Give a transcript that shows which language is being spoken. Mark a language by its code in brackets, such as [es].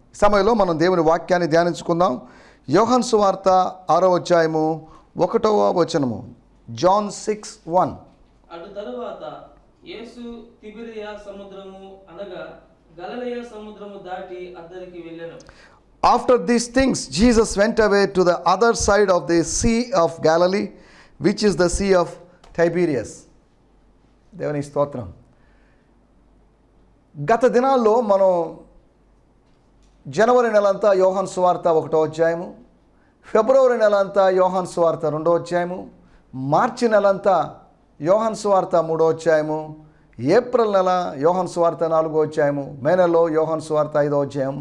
[te] ఈ సమయంలో మనం దేవుని వాక్యాన్ని ధ్యానించుకుందాం. యోహాను సువార్త 6వ అధ్యాయము 1వ వచనము. జాన్ 6:1. అటు తరువాత యేసు తిబెరియా సముద్రము అనగా గలిలయ సముద్రము దాటి అద్దరికి వెళ్ళెను. [en] After these things, Jesus went away to the other side of the Sea of Galilee, which is the Sea of Tiberias. [te] దేవుని స్తోత్రం. గత దినాల్లో మనం జనవరి నెలంతా యోహాను సువార్త 1వ అధ్యాయము, ఫిబ్రవరి నెలంతా యోహాను సువార్త 2వ అధ్యాయము, మార్చి నెలంతా యోహాను సువార్త 3వ అధ్యాయము, ఏప్రిల్ నెల యోహాను సువార్త 4వ అధ్యాయము, మే నెలలో యోహాను సువార్త 5వ అధ్యాయం.